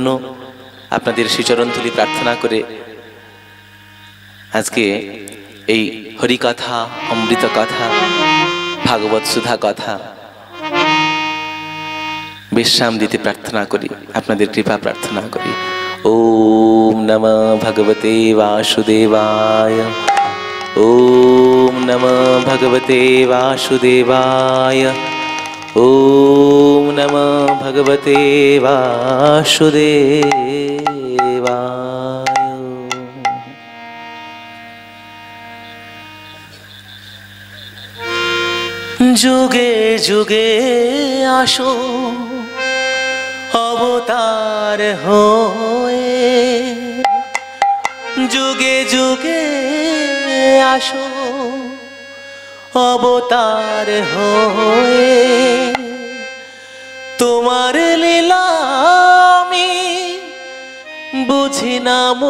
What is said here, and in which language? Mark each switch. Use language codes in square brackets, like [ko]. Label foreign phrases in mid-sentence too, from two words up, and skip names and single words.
[bn] আপনাদের শ্রীচরণ ধুলি প্রার্থনা করে আজকে এই হরিকথা, অমৃত কথা, ভাগবত সুধা কথা বিশ্রাম দিতে প্রার্থনা করি, আপনাদের কৃপা প্রার্থনা করি। [sa] ওম নমঃ ভগবতে বাসুদেবায়। ওম নমঃ ভগবতে বাসুদেবায়। ওম নমঃ ভগবতে বাসুদেবায়। [bn] যুগে যুগে আসো অবতার হয়ে, যুগে যুগে আসো অবতার হয়ে, তোমার লীলা আমি বুঝি না